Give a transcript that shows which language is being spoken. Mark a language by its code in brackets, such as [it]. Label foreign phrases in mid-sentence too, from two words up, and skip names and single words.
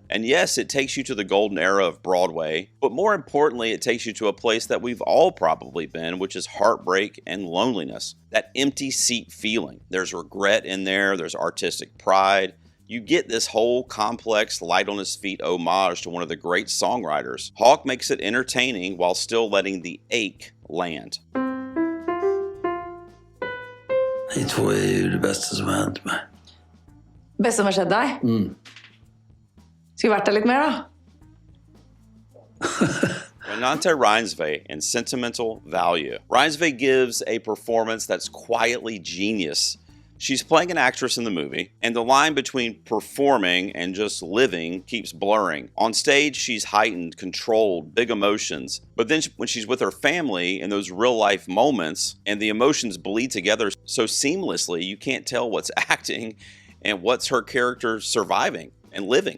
[en] And yes, it takes you to the golden era of Broadway, but more importantly, it takes you to a place that we've all probably been, which is heartbreak and loneliness. That empty seat feeling. There's regret in there, there's artistic pride. You get this whole complex, light on his feet homage to one of the great songwriters. Hawke makes it entertaining while still letting the ache land. [sv] Ni två är ju det bästa som har hänt mig. [no] Bäst som har skjedd deg? Skal vi vært der litt mer, da? [en] Renate Reinsve in Sentimental Value. Reinsve gives a performance that's quietly genius. She's playing an actress in the movie, and the line between performing and just living keeps blurring. On stage, she's heightened, controlled, big emotions. But then when she's with her family in those real-life moments, and the emotions bleed together so seamlessly, you can't tell what's acting and what's her character surviving and living.